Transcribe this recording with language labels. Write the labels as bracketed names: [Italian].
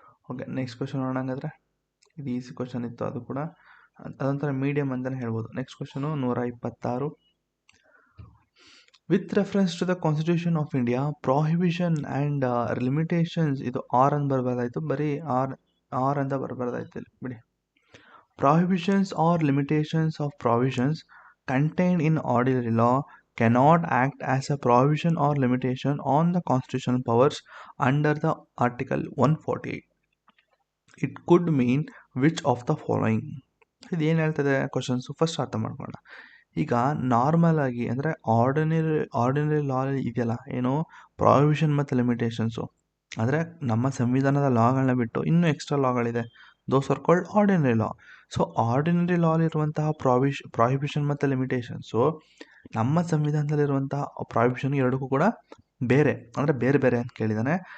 [Kannada] Okay, next question ನೋಡೋಣ. ಹಂಗಾದ್ರೆ ಇದು ಈಸಿ ಕ್ವಶನ್ ಇತ್ತು, ಅದು ಕೂಡ ಅದೊಂಥರ ಮೀಡಿಯಮ್ ಅಂತಲೇ ಹೇಳ್ಬೋದು. Next question 126. [English] with reference to the constitution of India prohibition and limitations, [Kannada] ಇದು ಆರ್ ಅಂತ ಬರಬಾರ್ದಾಯ್ತು, ಬರೀ ಆರ್ ಅಂತ ಬರಬಾರ್ದಾಯ್ತು ಇಲ್ಲಿ ಬಿಡಿ. [English] Prohibitions or limitations of provisions contained in ordinary law cannot act as a prohibition or limitation on the constitutional powers under the Article 148. It could mean which of the following. [Kannada] ಇದೇನು ಹೇಳ್ತದೆ questions first ಅರ್ಥ ಮಾಡ್ಕೊಳ್ಳೋಣ. ಈಗ normal ಆಗಿ ಅಂದರೆ ordinary ಲಾ ಇದೆಯಲ್ಲ, ಏನು prohibition ಮತ್ತು ಲಿಮಿಟೇಷನ್ಸು, ಅಂದರೆ ನಮ್ಮ ಸಂವಿಧಾನದ ಲಾಗಳನ್ನ ಬಿಟ್ಟು ಇನ್ನೂ extra ಲಾಗಳಿದೆ, [English] Those are called ordinary law. [Kannada] So ordinary ಲಾಲಿರುವಂತಹ prohibition ಮತ್ತು ಲಿಮಿಟೇಷನ್ಸು ನಮ್ಮ ಸಂವಿಧಾನದಲ್ಲಿರುವಂತಹ ಪ್ರಾಹಿಬಿಷನ್ ಎರಡಕ್ಕೂ ಕೂಡ ಬೇರೆ, ಅಂದರೆ ಬೇರೆ ಬೇರೆ ಅಂತ ಕೇಳಿದ್ದಾನೆ.